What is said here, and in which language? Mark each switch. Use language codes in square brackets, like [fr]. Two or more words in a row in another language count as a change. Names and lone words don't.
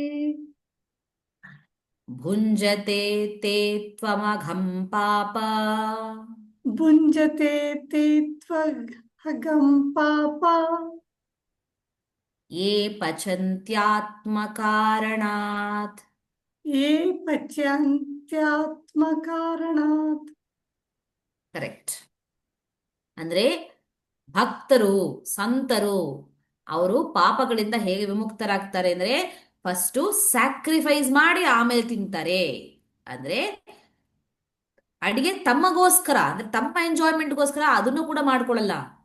[sa] ಭುಂಜತೆ ತೇ ತ್ವಮಘಂ ಪಾಪ भुञ्जते ते त्वहं पाप ಯೇ ಪಚಂತ್ಯಾತ್ಮಕಾರಣಾತ್. ये पच्यन्त्यात्मकारणात् [kn] ಕರೆಕ್ಟ್. ಅಂದ್ರೆ ಭಕ್ತರು, ಸಂತರು ಅವರು ಪಾಪಗಳಿಂದ ಹೇಗೆ ವಿಮುಕ್ತರಾಗ್ತಾರೆ ಅಂದ್ರೆ [en] first sacrifice [kn] ಮಾಡಿ ಆಮೇಲೆ ತಿಂತಾರೆ. ಅಂದ್ರೆ ಅಡಿಗೆ ತಮ್ಮಗೋಸ್ಕರ, ಅಂದ್ರೆ ತಮ್ಮ ಎಂಜಾಯ್ಮೆಂಟ್ಗೋಸ್ಕರ ಅದನ್ನು ಕೂಡ ಮಾಡ್ಕೊಳ್ಳಲ್ಲ.